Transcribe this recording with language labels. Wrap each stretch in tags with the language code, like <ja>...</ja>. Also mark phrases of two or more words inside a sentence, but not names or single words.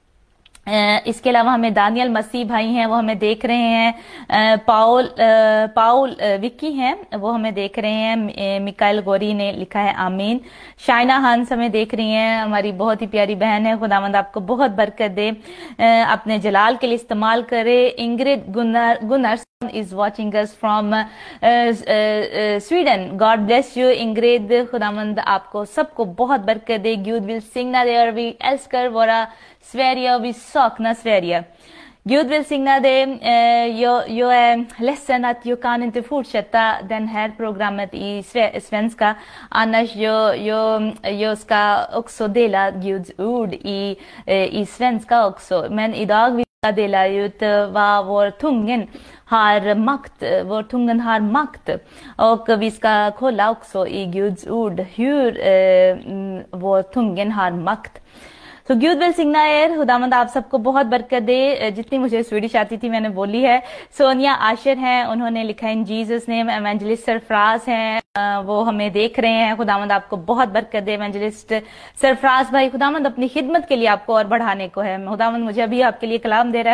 <hi>इसके अलावा हमें दानियल मसीह भाई हैं वो हमें देख रहे हैं। पाउल विक्की हैं वो हमें देख रहे हैं। मिकाइल गौरी ने लिखा है आमीन। शाइना हंस हमें देख रही हैं, हमारी बहुत ही प्यारी बहन है। खुदावंद आपको बहुत बरकत दे, अपने जलाल के लिए इस्तेमाल करे।</hi> <en>इंग्रिड गुनर is watching us from Sweden. God bless you Ingrid.</en> <hi>खुदावंद आपको सबको बहुत बरकत दे.</hi> <sv>Gud vill signa dig. Vi älskar våra Sverige och vi saknar Sverige. Gud välsigna dig. Jag är ledsen att jag kan inte fortsätta den här programmet i svenska. Annars jag ska också dela Guds ord i svenska också. Men idag delar ut vad vår tungen har makt. Och vi ska kolla också i Guds ord hur vår tungen har makt.</sv> <hi>तो</hi> <sv>Gud välsigna er,</sv> <hi>खुदावंद आप सबको बहुत बरकत दे। जितनी मुझे स्वीडिश आती थी मैंने बोली है। सोनिया आशिर हैं, उन्होंने लिखा है</hi> <en>in Jesus name.</en> <hi>एवेंजलिस्ट सरफराज हैं, वो हमें देख रहे हैं। खुदावंद आपको बहुत बरकत दे एवेंजलिस्ट सरफराज भाई। खुदावंद अपनी खिदमत के लिए आपको और बढ़ाने को है। खुदावंद मुझे अभी आपके लिए कलाम दे रहा है।</hi>